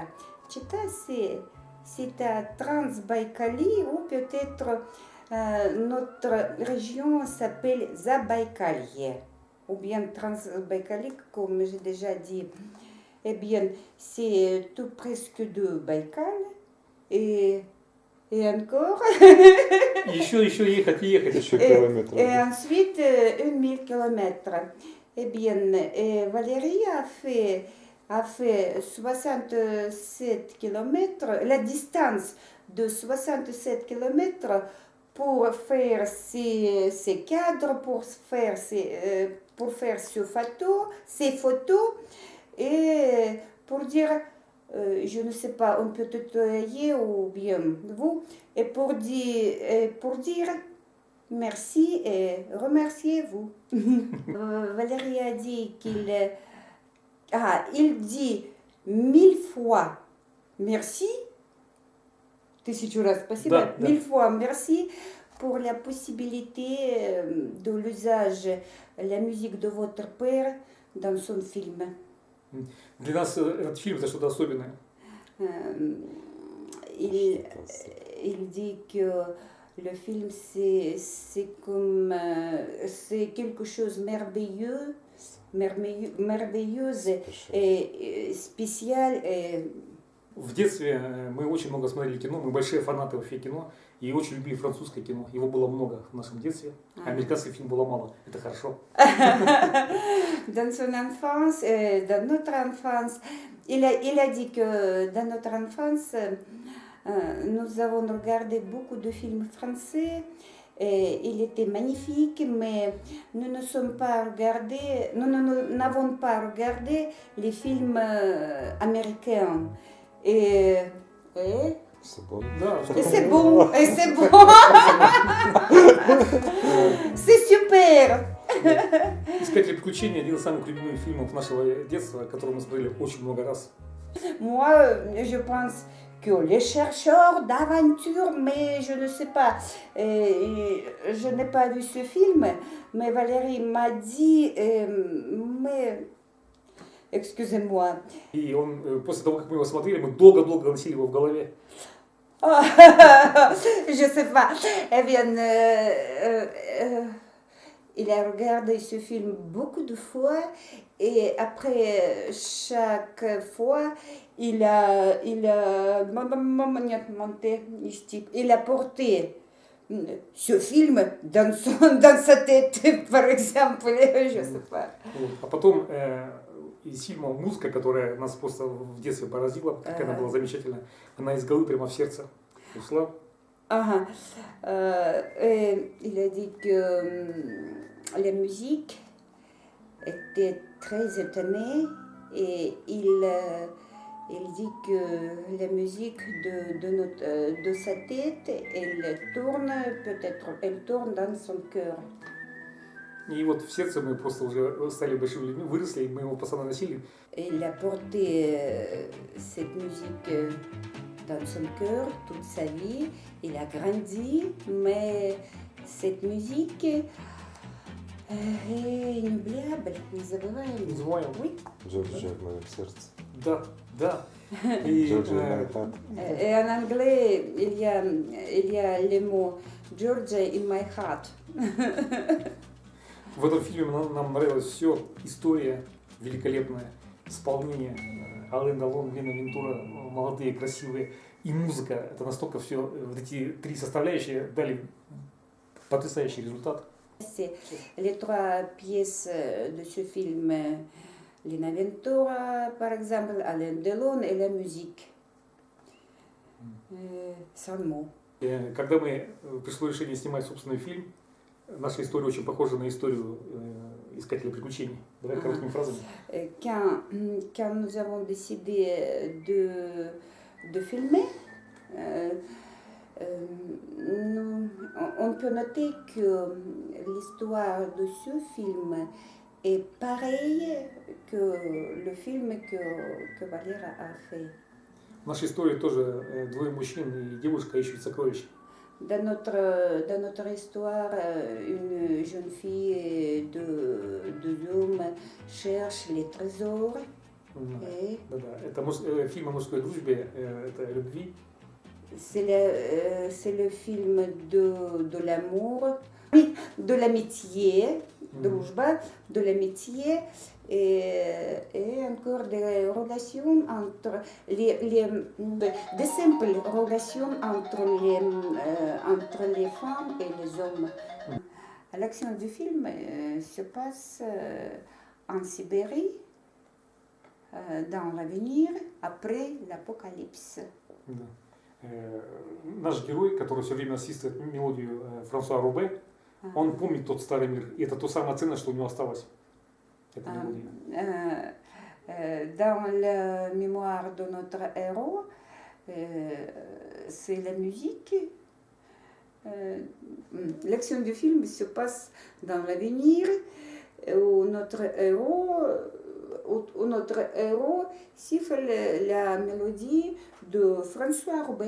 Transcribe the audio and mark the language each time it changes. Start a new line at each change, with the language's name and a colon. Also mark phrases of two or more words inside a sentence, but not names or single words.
French: Chita, c'est à Transbaïkalie ou peut-être notre région s'appelle Zabaïkalie ou bien Transbaïkalie, comme j'ai déjà dit. Eh bien, c'est tout presque de Baïkal et encore.
Russian: Еще ехать и ехать. Еще километр.
French: Et ensuite, 1000 km. Eh bien, Valérie a fait 67 km, la distance de 67 km pour faire ses cadres, pour faire ses photos et pour dire, je ne sais pas, on peut tutoyer ou bien vous, et pour dire merci et remerciez-vous. Valérie a dit il dit 1000 fois merci.
Russian: Тысячу раз спасибо.
French: 1000 fois merci pour la possibilité de l'usage la musique de votre père dans son film.
Russian: Для нас этот фильм это что-то особенное.
French: Il dit que le film c'est quelque chose merveilleuse et spécial.
Russian: В детстве мы очень много смотрели кино, мы большие фанаты вообще кино, и очень любили французское кино. Его было много в нашем детстве, а американских фильмов было мало. Это хорошо.
French: Dans son enfance, dans notre enfance, il a dit que dans notre enfance, nous avons regardé beaucoup de films français. Et il était magnifique, mais nous n'avons pas regardé les films américains. Et C'est bon.
Russian: Да,
French: c'est bon, c'est super.
Russian: «Искатели приключений» один из самых любимых фильмов нашего детства, который мы смотрели очень много раз.
French: Moi, je pense que les chercheurs d'aventure, mais je ne sais pas, je n'ai pas vu ce film, mais Valérie m'a dit, mais excusez-moi.
Russian: И он, после того, как мы его смотрели, мы долго-долго носили его в голове.
French: Je sais pas. Eh bien, il a regardé ce film beaucoup de fois et après chaque fois, il a porté ce film dans sa tête, par exemple, je sais pas.
Russian: А потом из фильма музыка, которая нас просто в детстве поразила, как она была замечательная, она из головы прямо в сердце ушла.
French: Il a dit que la musique était très étonnée et il dit que la musique de sa tête, elle tourne dans son cœur.
Russian: И вот в сердце мы просто уже стали большими людьми, выросли, и мы его постоянно носили.
French: Il a porté cette musique dans son cœur toute sa vie. Il a grandi, mais cette musique est inoubliable,
Russian: незабываемая. Незабываемая.
French: Oui.
Russian: Джорджия в моем сердце. Да, да. И, Джорджия моя тата.
French: Et en anglais, il y a le mot
English: Georgia in my heart.
Russian: В этом фильме нам нравилось все, история великолепная, исполнение, Ален Делон, Лена Вентура, молодые, красивые, и музыка. Это настолько все, вот эти три составляющие дали потрясающий результат.
French: C'est les trois pièces de ce film, Lena Ventura, par exemple, Alain Delon et la musique. Sans mots.
Russian: Когда пришло решение снимать собственный фильм, наша история очень похожа на историю искатели приключений? Давай короткими фразами.
French: Quand nous avons décidé de filmer, on peut noter que l'histoire de ce film est pareille que le film que Валера a fait.
Russian: В нашей истории тоже двое мужчин и девушка ищут сокровища.
French: Dans notre histoire, une jeune fille et deux hommes cherchent les trésors. Et
Russian: Да-да. Это фильм о мужской дружбе, это о любви.
French: c'est le film de l'amour, de l'amitié, дружба, de l'amitié et encore des relations entre des simples relations entre les femmes et les hommes. L'action du film se passe en Sibérie, dans l'avenir, après l'apocalypse.
Russian: Да. Наш герой, который все время ассистирует мелодию Франсуа Рубе, он помнит тот старый мир. И это то самое ценное, что у него осталось. Эта мелодия.
French: Dans la mémoire de notre héros, c'est la musique. L'action du film se passe dans l'avenir où notre héros siffle la mélodie de François Roubaix.